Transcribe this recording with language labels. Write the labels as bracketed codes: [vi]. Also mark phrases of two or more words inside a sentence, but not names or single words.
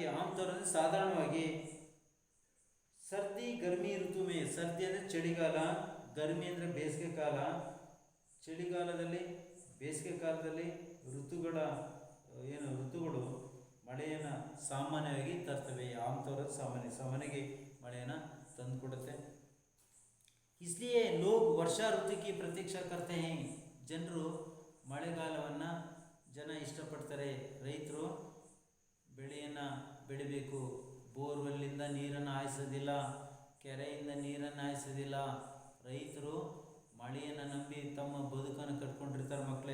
[hi] ಆಮ್ತೌರ್ [kn] ಅಂದರೆ ಸಾಧಾರಣವಾಗಿ. [hi] सर्दी गर्मी ऋतु में. [kn] ಸರ್ದಿ ಅಂದರೆ ಚಳಿಗಾಲ, ಗರ್ಮಿ ಅಂದರೆ ಬೇಸಿಗೆ ಕಾಲ. ಬೇಸಿಗೆ ಕಾಲದಲ್ಲಿ ಋತುಗಳು ಮಳೆಯನ್ನು ಸಾಮಾನ್ಯವಾಗಿ ತರ್ತವೆ. ಆಮ್ತೌರ್ ಸಾಮಾನ್ಯವಾಗಿ ಮಳೆಯನ್ನು ತಂದುಕೊಡುತ್ತೆ. [hi] इसलिए लोग वर्षा ऋतु की प्रतीक्षा करते हैं. [kn] ಜನರು ಮಳೆಗಾಲವನ್ನು ಇಷ್ಟಪಡ್ತಾರೆ. ರೈತರು ಬೆಳೆಯನ್ನು ಬೆಳಿಬೇಕು. ಬೋರ್ವೆಲ್ಲಿಂದ ನೀರನ್ನು ಹಾಯಿಸೋದಿಲ್ಲ, ಕೆರೆಯಿಂದ ನೀರನ್ನು ಹಾಯಿಸೋದಿಲ್ಲ. ರೈತರು ಮಳೆಯನ್ನು ನಂಬಿ ತಮ್ಮ ಬದುಕನ್ನು ಕಟ್ಕೊಂಡಿರ್ತಾರೆ ಮಕ್ಕಳೇ.